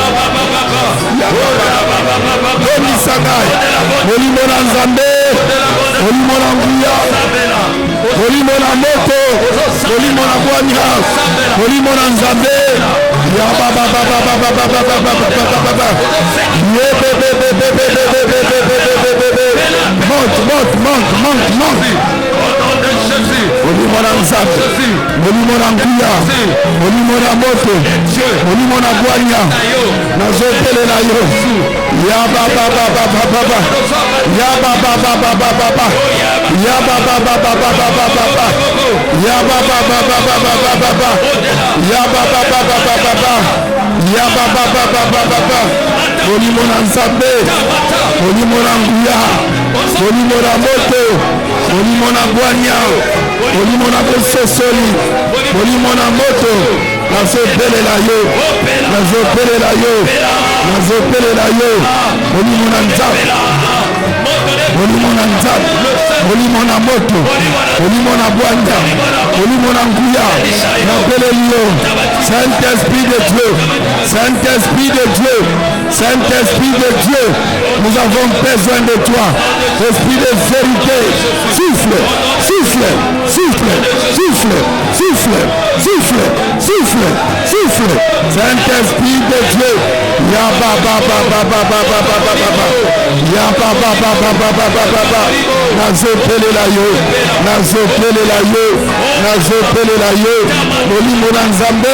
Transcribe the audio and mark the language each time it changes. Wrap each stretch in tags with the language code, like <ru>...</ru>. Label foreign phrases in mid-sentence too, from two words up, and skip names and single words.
<ln>Tondi Sangai, Molimo na Nzambe, Molimo na Nguya, Molimo na Moto, Molimo na Bwanya, Molimo na Nzambe, ya baba baba baba baba baba baba, ye bebe bebe bebe bebe bebe bebe, monte. Molimo na Nzambe, Molimo na Nguya, Molimo na Moto, Molimo na Bwanya, nazobelela yo, ya baba baba baba, ya baba baba baba, ya baba baba baba, ya baba baba baba, ya baba baba baba, ya baba baba baba, Molimo na Nzambe, Molimo na Nguya, Molimo na Moto, Molimo na Bwanya, Molimo na Bososoli, Molimo na Moto, nazobelela yo, nazobelela yo, nazobelela yo, Molimo na Nzambe, Molimo na Nzambe, Molimo na Moto, Molimo na Bwanya, Molimo na Nguya, nabeleli yo,</ln> <fr>Saint-Esprit de Dieu, Saint-Esprit de Dieu, Saint-Esprit de Dieu, nous avons besoin de toi, Esprit de vérité, souffle, souffle, souffle, souffle, souffle, souffle, souffle, souffle, Saint-Esprit de Dieu, ya baba baba baba baba baba, ya baba baba baba baba,</fr> <ln>nazobelela yo, nazobelela yo, nazobelela yo, Molimo na Nzambe,</ln>